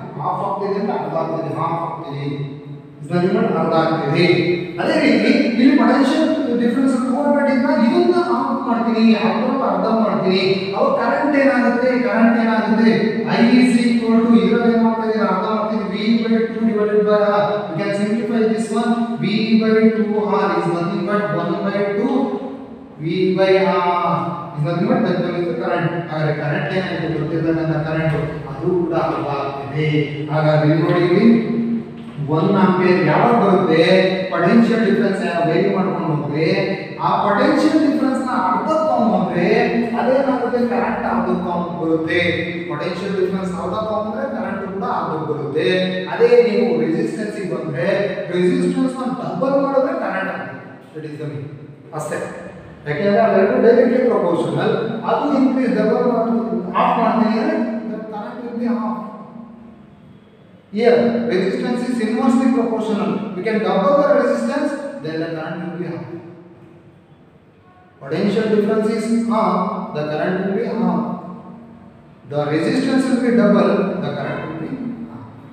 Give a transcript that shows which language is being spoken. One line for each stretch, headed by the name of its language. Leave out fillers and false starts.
Kannada: Half ಆಗ್ತಿದೆ ಅಂತ ಅರ್ಧ ಆಗ್ತಿದೆ, ಹಾಫ್ ಆಗ್ತಿದೆ. ಇಸ್ ನಥಿಂಗ್ ಬಟ್ ಅರ್ಧ ಆಗ್ತಿದೆ. ಅದೇ ರೀತಿ ಇಲ್ಲಿ ಪೊಟೆನ್ಷಿಯಲ್ ಡಿಫರೆನ್ಸ್ 200 ಇಂದ ಇದನ್ನ ಆಫ್ ಮಾಡ್ತೀನಿ, ಅದನ್ನ ಅರ್ಧ ಮಾಡ್ತೀನಿ. ಅವಾಗ ಕರೆಂಟ್ ಏನಾಗುತ್ತೆ,
English: I is equal to
Kannada: ಇದರಲ್ಲಿ ಏನು ಮಾಡ್ತಾ ಇದ್ದೀರಾ, ಅರ್ಧ ಮಾಡ್ತೀನಿ.
English: V by 2 divided by R. You can simplify this one. V by 2R is nothing but 1 by 2 V by R is nothing but that one is the current.
Kannada: ಹಾಗಾದ್ರೆ current ಏನಾಗಿದೆ ಗೊತ್ತಿರ್ತಕ್ಕಂಥ current ಅದು ಕೂಡ ಅರ್ಧ ಆಗ್ತಿದೆ. ಹಾಗಾದ್ರೆ ನೋಡಿ ಇಲ್ಲಿ 1 ಆಂಪಿಯರ್ ಯಾವಾಗ ಬರುತ್ತೆ, ಪೊಟೆನ್ಷಿಯಲ್ ಡಿಫರೆನ್ಸ್ ವೇರಿ ಮಾಡ್ಕೊಂಡು ಹೋದ್ರೆ ಆ ಪೊಟೆನ್ಷಿಯಲ್ ಡಿಫರೆನ್ಸ್ ನ ಅರ್ಧ ತಗೊಂಡ್ರೆ ಅದೇನಾಗುತ್ತೆ, ಕರೆಂಟ್ ಅರ್ಧ ಬರುತ್ತೆ. ಪೊಟೆನ್ಷಿಯಲ್ ಡಿಫರೆನ್ಸ್ ಅರ್ಧ ತಗೊಂಡ್ರೆ ಕರೆಂಟ್ ಕೂಡ ಅರ್ಧ ಅದು ಬರುತ್ತೆ. ಅದೇ ನೀವು ರೆಸಿಸ್ಟೆನ್ಸ್ ಗೆ ಬಂದ್ರೆ ರೆಸಿಸ್ಟೆನ್ಸ್ ನ ಡಬಲ್ ಮಾಡಿದ್ರೆ ಕರೆಂಟ್ ಆಗುತ್ತೆ.
English: that is the mean
Kannada: ಅಷ್ಟೇ. ಯಾಕೆಂದ್ರೆ ಅವೆರಡು ಡೈರೆಕ್ಟ್ಲಿ ಪ್ರಪೋರ್ಷನಲ್. ಅದು ಇನ್ಕ್ರೀಸ್ ಡಬಲ್ ಆಫ್ ಮಾಡ್ತೀನಿ
English: Current will be half. Here resistance is inversely proportional. We can double the resistance, then the current will be half. Potential difference is half, the current will be half. The resistance will be double, the current will be half.